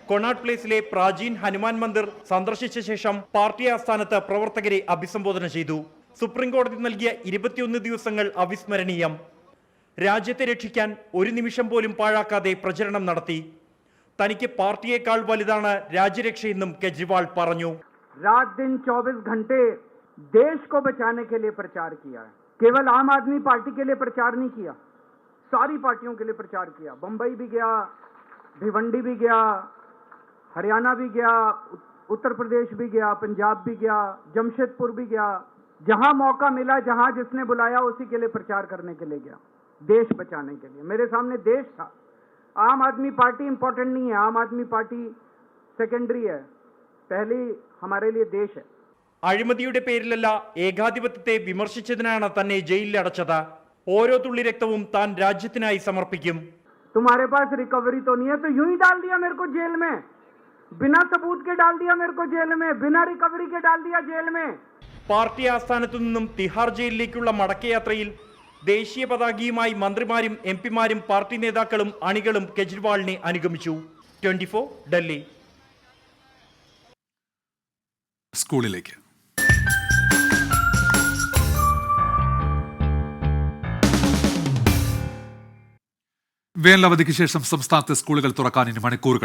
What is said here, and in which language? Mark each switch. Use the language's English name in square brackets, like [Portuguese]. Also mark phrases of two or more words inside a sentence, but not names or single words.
[Malayalam] കൊണാട്ട് പ്ലേസിലെ പ്രാചീൻ ഹനുമാൻ മന്ദിർ സന്ദർശിച്ച ശേഷം പാർട്ടി ആസ്ഥാനത്ത് പ്രവർത്തകരെ അഭിസംബോധന ചെയ്തു. സുപ്രീം കോടതി നൽകിയ 21 ദിവസങ്ങൾ അവിസ്മരണീയം. രാജ്യത്തെ രക്ഷിക്കാൻ ഒരു നിമിഷം പോലും പാഴാക്കാതെ പ്രചരണം നടത്തി. തനിക്ക് പാർട്ടിയേക്കാൾ വലുതാണ് രാജ്യരക്ഷയെന്നും കേജ്രിവാൾ പറഞ്ഞു. [Hindi] रात दिन 24 घंटे देश को बचाने के लिए प्रचार किया है. केवल आम आदमी पार्टी के लिए प्रचार नहीं किया, सारी पार्टियों के लिए प्रचार किया. बंबई भी गया, भिवंडी भी गया, हरियाणा भी गया, उत्तर प्रदेश भी गया, पंजाब भी गया, जमशेदपुर भी गया. जहां मौका मिला, जहां जिसने बुलाया उसी के लिए प्रचार करने के लिए गया, देश बचाने के लिए. मेरे सामने देश था. आम आदमी पार्टी इंपॉर्टेंट नहीं है, आम आदमी पार्टी सेकेंडरी है, पहली हमारे लिए देश है. [Malayalam] അഴിമതിയുടെ പേരിലല്ല, ഏകാധിപത്യത്തെ വിമർശിച്ചതിനാണ് തന്നെ ജയിലിൽ അടച്ചത്. ഓരോ തുള്ളി രക്തവും താൻ രാജ്യത്തിനായി സമർപ്പിക്കും. [Hindi] तुम्हारे पास रिकवरी तो नहीं है तो यूं ही डाल दिया मेरे को जेल में, बिना सबूत के डाल दिया मेरे को जेल में, बिना रिकवरी के डाल दिया जेल में. [Malayalam] പാർട്ടി ആസ്ഥാനത്തു നിന്നും തിഹാർ ജയിലിലേക്കുള്ള മടക്കയാത്രയിൽ ദേശീയ പതാകയുമായി മന്ത്രിമാരും എംപിമാരും പാർട്ടി നേതാക്കളും അണികളും കെജ്രിവാളിനെ അനുഗമിച്ചു. 24 ഡൽഹി. സ്കൂളിലേക്ക്. വേനലവധിക്ക് ശേഷം സംസ്ഥാനത്തെ സ്കൂളുകൾ തുറക്കാൻ ഇനി മണിക്കൂറുകൾ.